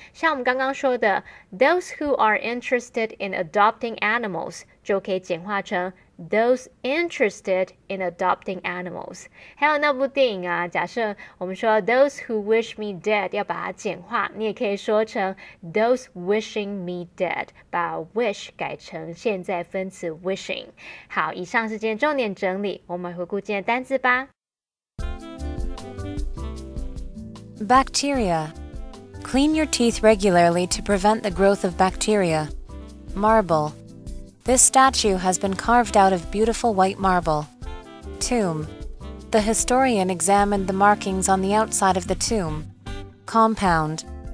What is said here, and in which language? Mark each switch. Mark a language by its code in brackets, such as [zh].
[zh] 像我们刚刚说的 [en] those who are interested in adopting animals [zh] 就可以简化成 [en] those interested in adopting animals。 [zh] 还有那部电影啊，假设我们说 [en] those who wish me dead [zh] 要把它简化，你也可以说成 [en] those wishing me dead， [zh] 把 wish 改成现在分词 wishing。好，以上是今天重点整理，我们回顾今天的单字吧。 [en] Bacteria. Clean your teeth regularly to prevent the growth of bacteria. Marble. This statue has been carved out of beautiful white marble. Tomb. The historian examined the markings on the outside of the tomb. Compound.